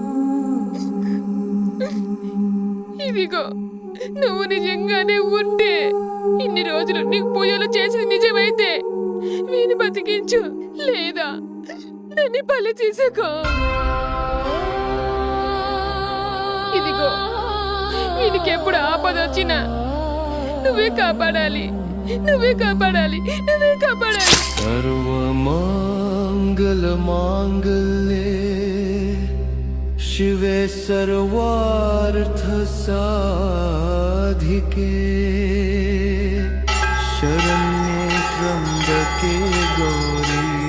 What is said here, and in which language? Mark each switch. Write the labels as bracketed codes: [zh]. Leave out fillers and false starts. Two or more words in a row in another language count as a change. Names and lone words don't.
[te] ఇదిగో, నువ్వు నిజంగానే ఉంటే, ఇన్ని రోజులు నీకు పూజలు చేసింది నిజమైతే వీని బతికించు, లేదా నన్ను బలి తీసుకో. ఇదిగో, వీనికి ఎప్పుడు ఆపద వచ్చినా నువ్వే కాపాడాలి, నువ్వే కాపాడాలి, నువ్వే కాపాడాలి. [sa] सर्वमङ्गल माङ्गल्ये शिवे सर्वार्थ साधिके शरण्ये त्र्यम्बके गौरी.